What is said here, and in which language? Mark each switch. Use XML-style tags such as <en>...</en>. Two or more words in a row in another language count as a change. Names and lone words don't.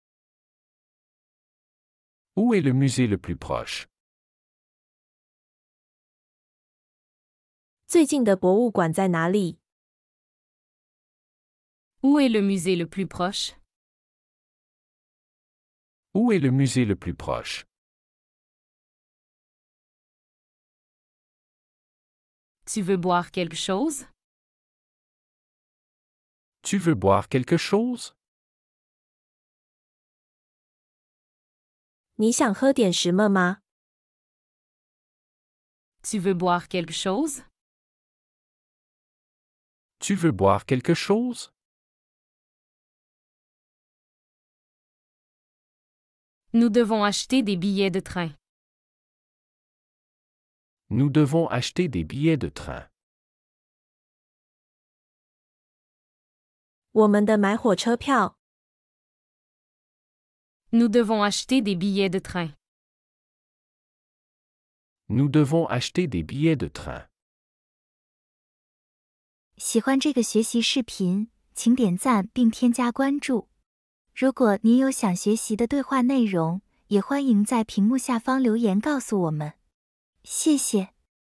<fr>Où est le musée le plus proche?</fr> <zh>最近的博物馆在哪里？</zh> <fr>Où est le musée le plus proche? Où est le musée le plus proche? Tu veux boire quelque chose? Tu veux boire quelque chose?</fr> <zh>你想喝点什么吗？</zh> <fr>Tu veux boire quelque chose? Tu veux boire quelque chose? Nous devons acheter des billets de train. Nous devons acheter des billets de train.</fr> <zh>我们的买火车票。</zh> <fr>Nous devons acheter des billets de train. Nous devons acheter des billets de train.</fr> <zh>喜欢这个学习视频，请点赞并添加关注。如果您有想学习的对话内容，也欢迎在屏幕下方留言告诉我们。谢谢。</zh>